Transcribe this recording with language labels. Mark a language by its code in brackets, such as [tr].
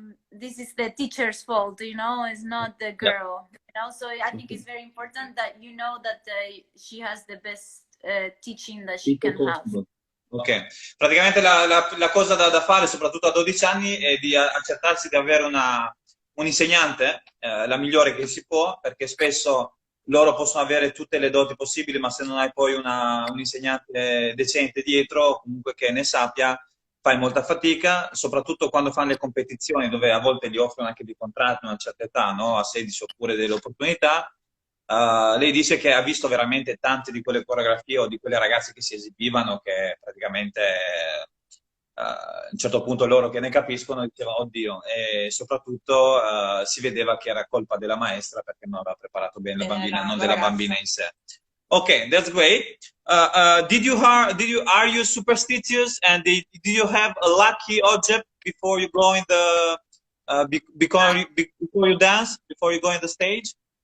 [en] This is the teacher's fault, you know, it's not the girl. You know, so I think it's very important that you know that she has the best teaching that she can have. [it] Ok, praticamente la cosa da fare, soprattutto a 12 anni, è di accertarsi di avere un insegnante, la migliore che si può, perché spesso loro possono avere tutte le doti possibili, ma se non hai poi un insegnante decente dietro, comunque che ne sappia, fai molta fatica, soprattutto quando fanno le competizioni, dove a volte gli offrono anche dei contratti a una certa età, no? A 16 oppure delle opportunità. Lei dice che ha visto veramente tante di quelle coreografie o di quelle ragazze che si esibivano che praticamente a un certo punto loro che ne capiscono dicevano oddio, e soprattutto si vedeva che era colpa della maestra perché non aveva preparato bene la bambina, non della bambina in sé. [en] Ok, that's great. Are you superstitious and did you have a lucky object before you go in the before you dance, before you go in the stage?